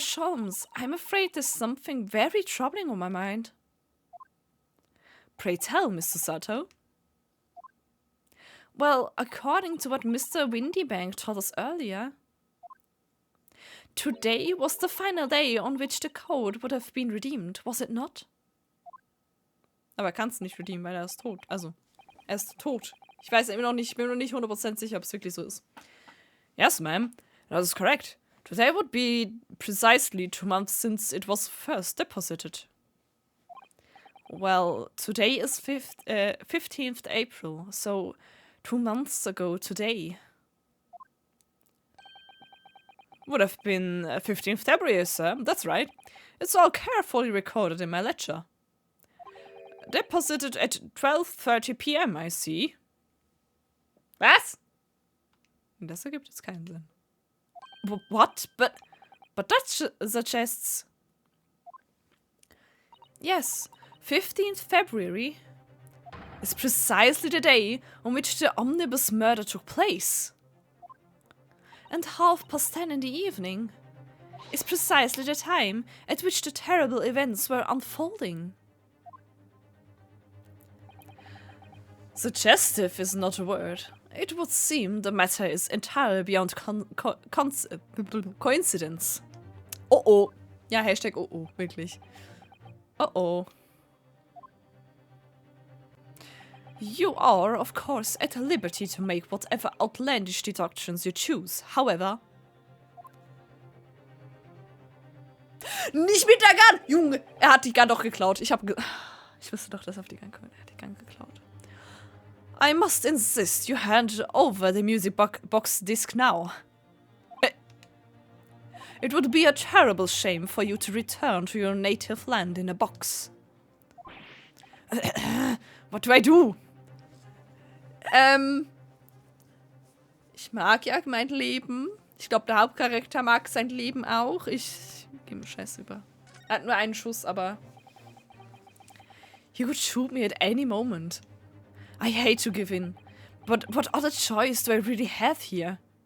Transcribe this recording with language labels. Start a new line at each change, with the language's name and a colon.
English: Sholmes, I'm afraid there's something very troubling on my mind. Pray tell, Mr. Sato. Well, according to what Mr. Windybank told us earlier, today was the final day on which the code would have been redeemed, was it not?
German: Aber er kann es nicht redeemen, weil er ist tot. Also, er ist tot. Ich weiß immer noch nicht, ich bin noch nicht 100% sicher, ob es wirklich so ist.
English: Yes, ma'am. That is correct. Today would be precisely 2 months since it was first deposited. Well, today is 15th April, so 2 months ago today. Would have been 15th February, sir. That's right. It's all carefully recorded in my ledger. Deposited at 12:30 p.m., I see.
German: Was? Das ergibt jetzt keinen Sinn.
English: What? But that suggests... Yes, 15th February is precisely the day on which the omnibus murder took place. And 10:30 in the evening is precisely the time at which the terrible events were unfolding. Suggestive is not a word. It would seem the matter is entirely beyond coincidence. Oh oh.
German: Ja, Hashtag oh oh, wirklich. Oh oh.
English: You are, of course, at liberty to make whatever outlandish deductions you choose. However...
German: Nicht mit der Gun! Junge, er hat die Gun doch geklaut. Ich wusste doch, dass er auf die Gun kommt. Er hat die Gun geklaut.
English: I must insist you hand over the music box disc now. It would be a terrible shame for you to return to your native land in a box. What do I do?
German: Ich mag ja mein Leben. Ich glaube, der Hauptcharakter mag sein Leben auch. Ich gehe mir scheiß über. Er hat nur einen Schuss, aber...
English: You could shoot me at any moment. I hate to give in. But what other choice do I really have here?